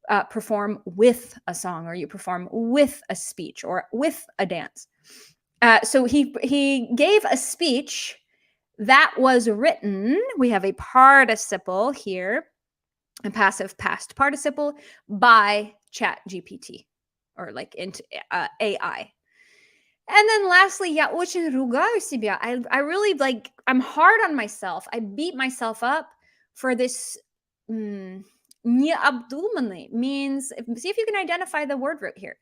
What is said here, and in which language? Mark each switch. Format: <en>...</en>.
<en>perform with a song, or you perform with a speech, or with a dance. So he gave a speech that was written. We have a participle here, a passive past participle, by ChatGPT, or like into AI. And then lastly,</en> <ru>я очень ругаю себя.</ru> <en>I really like, I'm hard on myself. I beat myself up for this. Необдуманный means, see if you can identify the word root here.</en>